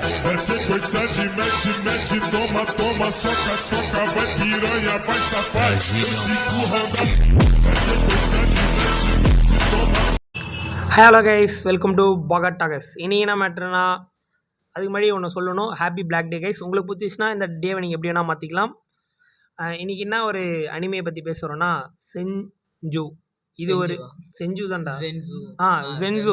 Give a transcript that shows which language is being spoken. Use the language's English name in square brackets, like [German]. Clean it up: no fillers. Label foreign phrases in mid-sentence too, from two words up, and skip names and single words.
[Portuguese] Essa sequência de mete, mete, toma, toma, soca, soca, vai piranha, vai safado. Cinco roda. Essa sequência de mete, mete, toma. [English] Hello guys, welcome to பாகட் டாகஸ். [Tamil] இன்றைக்கி என்ன மேட்ருனா, அதுக்கு முன்னாடி ஒன்று சொல்லணும். [English] Happy black day guys. [Tamil] உங்களுக்கு பிடிச்சிச்சுன்னா இந்த டேவை நீங்கள் எப்படி வேணால் மாற்றிக்கலாம். இன்றைக்கி என்ன ஒரு அனிமையை பற்றி பேசுகிறோன்னா, செஞ்சு. இது ஒரு செஞ்சு தான்டா. ஜென்சு.